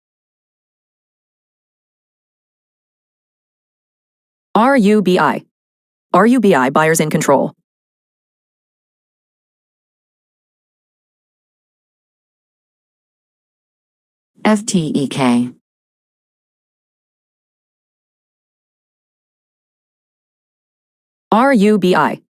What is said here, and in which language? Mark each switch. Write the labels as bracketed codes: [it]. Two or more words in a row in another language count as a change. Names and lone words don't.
[en] RUBI. RUBI buyers in control. FTEK. RUBI.